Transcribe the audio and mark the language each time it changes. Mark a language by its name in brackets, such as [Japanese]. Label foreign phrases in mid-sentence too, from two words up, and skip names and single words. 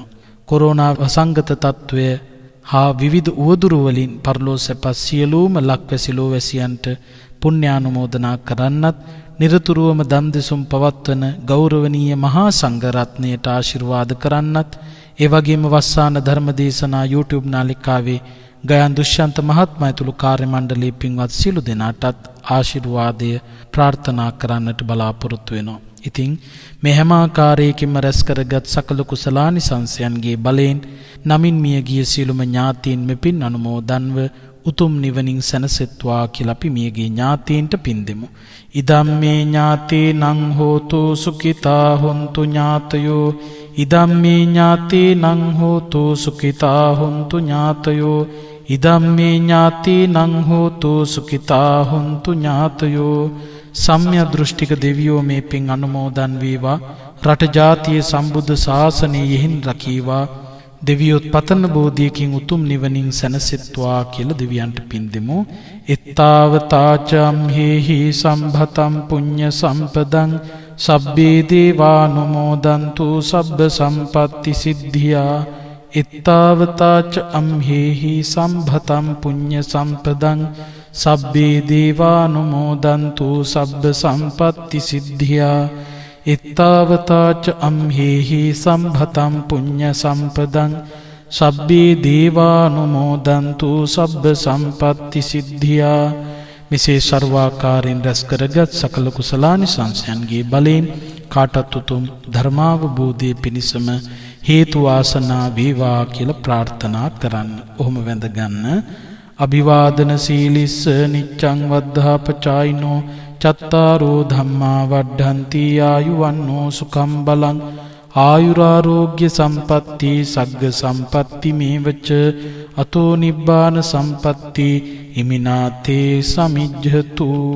[Sinhala] කොරෝනා වසංගත තත්වය හා විවිධ උවදුරු වලින් පරලෝසපත් සියලුම ලක්වැසි ලෝවැසියන්ට පුණ්‍යානුමෝදනා කරන්නත් නිරතුරුවම දම් දෙසුම් පවත්වන ගෞරවනීය මහා සංඝ රත්නයට ආශිර්වාද කරන්නත් එවැගේම වස්සාන ධර්මදේශනා YouTube නාලිකාවේ ගයන් දුෂ්‍යන්ත මහත්මයා ඇතුළු කාර්ය මණ්ඩලයේ පින්වත් සියලු දෙනාටත් ආශිර්වාදය ප්‍රාර්ථනා කරන්නට බලාපොරොත්තු වෙනවා. ඉතින් මේ හැම ආකාරයකින්ම රැස් කරගත් සකල කුසලානිසංසයන්ගේ බලයෙන් නමින් මිය ගිය සියලුම ඥාතීන් මෙපින් අනුමෝදන්ව උතුම් නිවනින් සැනසෙත්වා කියලා අපි මියගේ ඥාතීන්ට පින් දෙමු. [Pali] ඉදම්මේ ඥාතේනං හෝතු සුඛිතා හොන්තු ඥාතයෝ ඉදම්මේ ඥාතේනං හෝතු සුඛිතා හොන්තු ඥාතයෝ ඉදම්මේ ඥාතේනං හෝතු සුඛිතා හොන්තු ඥාතයෝ. [Sinhala] සම්‍යක් දෘෂ්ටික දෙවියෝ මේ පින් අනුමෝදන් වේවා. රට ජාතිය සම්බුද්ධ ශාසනය යෙහින් රකීවා. දෙවියොත් පතන බෝධියකින් උතුම් නිවනින් සැනසෙත්වා කියලා දෙවියන්ට පින් දෙමු. [Pali] එත්තාවතාචම් හේහි සම්භතම් පුඤ්ඤ සම්පදං සබ්බේ දේවානුමෝදන්තු සබ්බ සම්පත්ති සිද්ධියා. එත්තාවතාච අම්හෙහි සම්භතම් පුඤ්ඤ සම්පදං සබ්බේ දේවානුමෝදන්තු සබ්බ සම්පත්ති සිද්ධියා. එත්තාවතාච අම්හෙහි සම්භතම් පුඤ්ඤ සම්පදං සබ්බේ දේවානුමෝදන්තු සබ්බ සම්පත්ති සිද්ධියා. [Sinhala] මෙසේ සර්වාකාරයෙන් රැස් කරගත් සකල කුසලානිසංසයන්ගේ බලයෙන් කාටත් උතුම් ධර්මාවබෝධය පිණිසම හේතු වාසනා වේවා කියලා ප්‍රාර්ථනා කරන්න. ඔහොම වැඳ ගන්න. [Pali] අභිවාදන සීලිස්ස නිච්ඡං වද්ධාපචායිනෝ චත්තාරෝ ධම්මා වඩ්ඩන්ති ආයුවන්නෝ සුඛං බලං ආයුරාෝග්‍ය සම්පatti සග්ග සම්පatti මේවච අතෝ නිබ්බාන සම්පatti හිමිනාතේ සමිජ්ජතු.